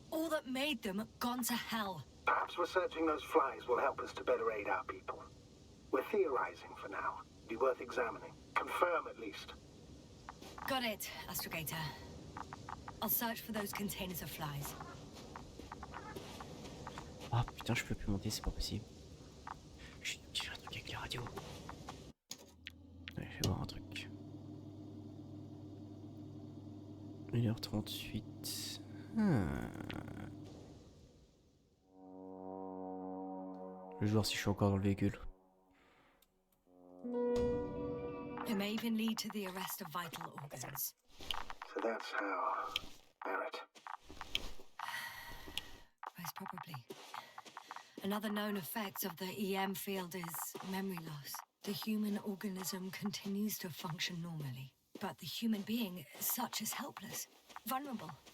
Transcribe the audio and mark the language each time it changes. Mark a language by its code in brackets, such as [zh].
[en] All that made them gone to hell. Perhaps researching those flies will help us to better aid our people. We're theorizing for now. Be worth examining. Confirm at least. Got it, Astrogator. I'll search for those containers of flies. [fr] Ah putain, je peux plus monter, c'est pas possible. Chut, j'ai un truc avec la radio. Ouais, je vais voir un truc. 1h38. Je vais voir si je suis encore dans le véhicule. [en] It may even lead to the arrest of vital organs. So that's how... Barrett. Most probably. Another known effect of the EM field is memory loss. The human organism continues to function normally, but the human being, such is helpless, vulnerable.